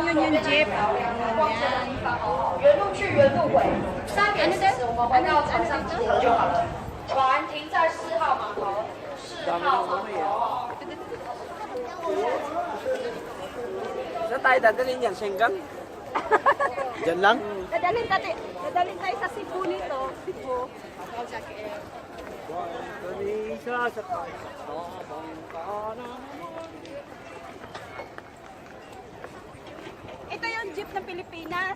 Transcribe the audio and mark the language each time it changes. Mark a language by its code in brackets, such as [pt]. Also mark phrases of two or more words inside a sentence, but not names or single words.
[tl] yung jeep. Yan. [zh] 原路去，原路回。3点40我们回到船上集合就好了。船停在4号码头，4号码头。 [tl] Saan tayo dadalhin yan? Senggang? Diyan lang? Dadalhin tayo sa Cebu nito. Cebu. Indonesia sa Ito yung jeep ng Pilipinas.